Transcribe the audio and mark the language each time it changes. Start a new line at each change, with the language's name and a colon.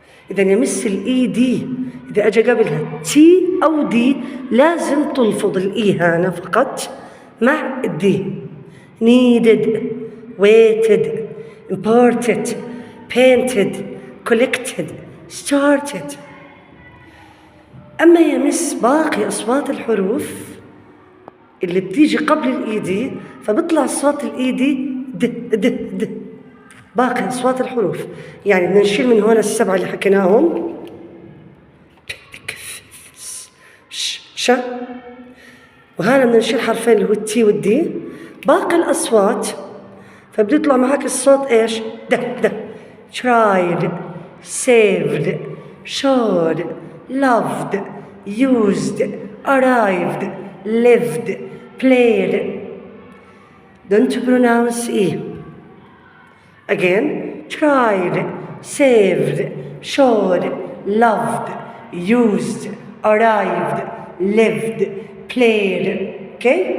Arabic: إذا يمس الإي دي إذا أجا قبلها تي أو دي لازم تلفظ الإي هنا فقط مع الدي.
English: needed, waited, imported, painted, collected, started.
Arabic: أما يمس باقي أصوات الحروف اللي بتيجي قبل الإي دي فبطلع صوت الإي دي د د د. باقي أصوات الحروف يعني بدنا نشيل من هون السبعة اللي حكيناهم ش، وهنا بدنا نشيل حرفين اللي هو التي والدي. باقي الأصوات فبيطلع معك الصوت إيش؟ د د.
English: tried, saved, showed, loved, used, arrived, lived, played. Don't pronounce e. Again, tried, saved, showed, loved, used, arrived, lived, played. Okay?